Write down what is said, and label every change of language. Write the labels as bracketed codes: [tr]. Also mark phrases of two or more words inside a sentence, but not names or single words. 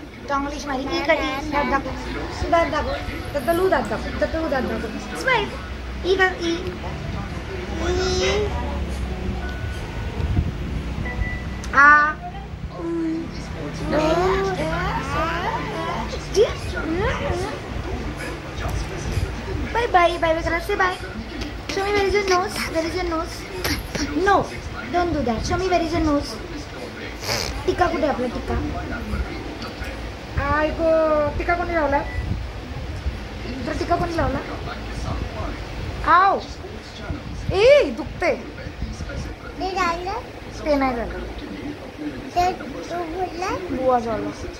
[mr] चांगली स्माइली कधी दात दाखव. दात दाखव. ततलू दात दाखव. ततलू दात दाखव. स्माइल ई कर ई. बाय बाय बाय करा. से बाय. [en] Show me where is your nose. Where is your nose? No, don't do that. Show me where is your nose. [mr] टिक्का कुठे आपला टिक्का. आयगो टिक्का कोणी लावला. तर टिक्का कोणी लावला. आव ए दुखते. ते नाही झालं. बुवा झालं.